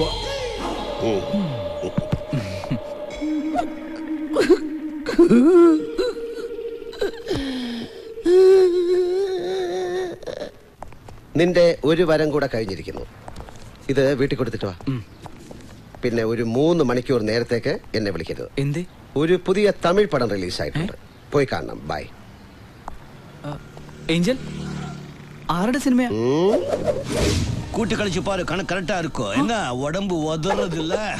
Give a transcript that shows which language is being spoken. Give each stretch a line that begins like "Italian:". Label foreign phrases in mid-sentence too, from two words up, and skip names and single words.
Malayalam: നിന്റെ ഒരു വരം കൂടെ കഴിഞ്ഞിരിക്കുന്നു. ഇത് വീട്ടിൽ കൊടുത്തിട്ട് വാ. പിന്നെ ഒരു 3 മണിക്കൂർ നേരത്തേക്ക് എന്നെ വിളിക്കരുത്. എന്തേ? ഒരു പുതിയ തമിഴ് പടം റിലീസായിട്ടുണ്ട്, പോയി കാണണം. ബൈ. ഏഞ്ചൽ, ആരുടെ സിനിമയാ?
Tamil: கூட்டு கழிச்சு பாரு, கணக்கு கரெக்டா இருக்கும். என்ன உடம்பு உதறது இல்ல?